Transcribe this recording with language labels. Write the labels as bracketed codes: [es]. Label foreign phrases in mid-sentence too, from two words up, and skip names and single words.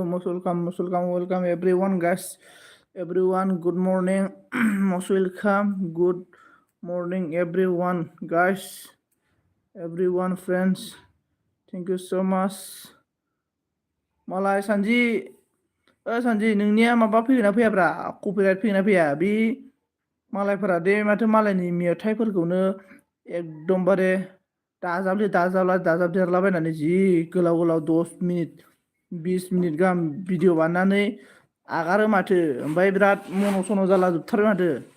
[en] Most welcome, everyone, guys. Everyone, good morning. Most welcome. Good morning, everyone, guys. Everyone, friends. Thank you so much. Malay Sanji, Sanji, [brx] नोंनिया माबा फैगोना फैयाब्रा कपिराइट फैगोना फैया बे मालायफोरा दे माथो मालायनि मेथाइफोरखौनो एकदमबारे दाजाबदेरलाबायनानै जि गोलाव 10 मिनिट 20 मिनिट गाहाम भिडिअ बानायनानै आगारो माथो ओमफ्राय बिराद मन' जाला जोबथारबाय माथो